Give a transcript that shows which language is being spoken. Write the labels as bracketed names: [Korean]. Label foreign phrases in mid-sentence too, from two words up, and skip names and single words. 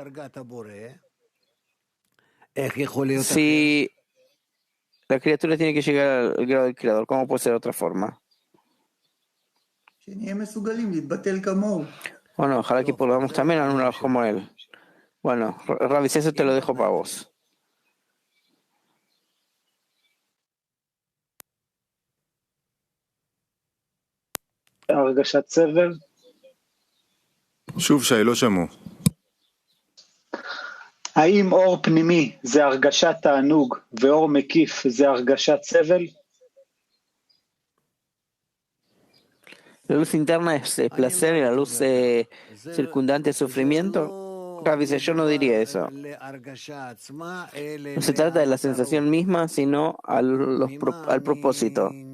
[Spanish] Si la criatura tiene que llegar al grado del creador, ¿cómo puede ser de otra forma? Bueno, ojalá que podamos también anular como él. Bueno, Rabbi, eso te lo dejo para vos. [Hebrew] הרגשת סבל שוב שי, לא שמעו. האם אור פנימי זה הרגשת תענוג ואור מקיף זה הרגשת סבל? [Spanish] La luz interna es placer y la luz circundante es sufrimiento. Rav dice, yo no diría eso. No se trata de la sensación misma, sino al propósito.